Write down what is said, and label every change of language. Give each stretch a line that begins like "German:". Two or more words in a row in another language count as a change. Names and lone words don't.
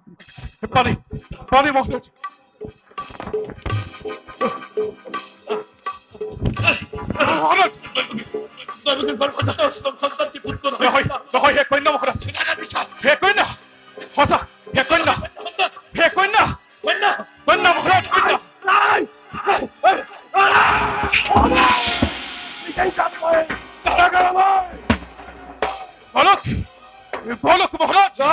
Assamese: পানি মহারাজ মহারাজ দৈবকীর গর্ভজাত অষ্টম সন্তানটি পুত্র নহয় নহয় হে কন্যা মহারাজ হে কন্যা সঁচা হে কন্যা হে কন্যা কন্যা কন্যা মহারাজ কন্যা বালক বালক মহারাজ